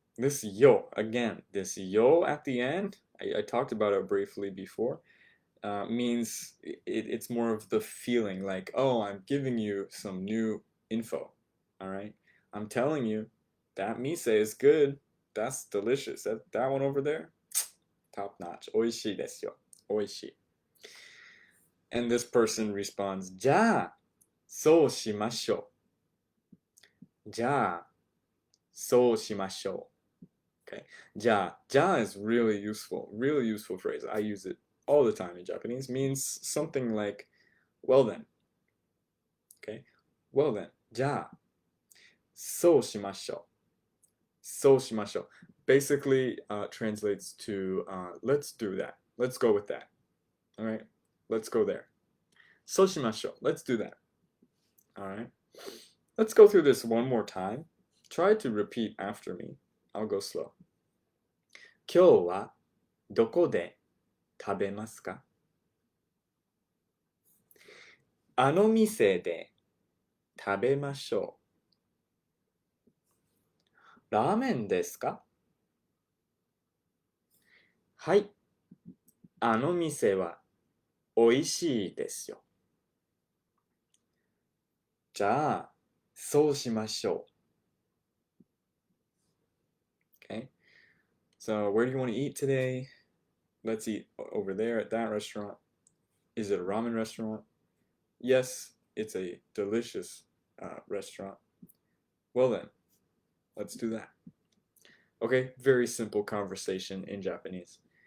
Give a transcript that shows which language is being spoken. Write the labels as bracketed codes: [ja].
[en] This yo, again, this yo at the end, I talked about it briefly before, means it's more of the feeling like, oh, I'm giving you some new info, all right? I'm telling you, that mise is good. That's delicious. That one over there, top notch. [ja] 美味しいですよ.美味しい. [en] And this person responds, [ja] じゃあ、そうしましょう. じゃあ、そうしましょう. [en] Okay. じゃあ is really useful phrase. I use it all the time in Japanese. Means something like, well then. Okay. Well then. [ja] じゃあ、そうしましょう. そうしましょう. [en] Basically translates to let's do that. Let's go with that. All right. Let's go there. [ja] そうしましょう. [en] Let's do that. All right. Let's go through this one more time. Try to repeat after me. I'll go slow. [ja] 今日はどこで食べますか? あの店で食べましょう. ラーメンですか? はい。あの店は美味しいですよ. じゃあ、そうしましょう. [en] Okay. So, where do you want to eat today? Let's eat over there at that restaurant. Is it a ramen restaurant? Yes, it's a delicious restaurant. Well then, let's do that. Okay, very simple conversation in Japanese.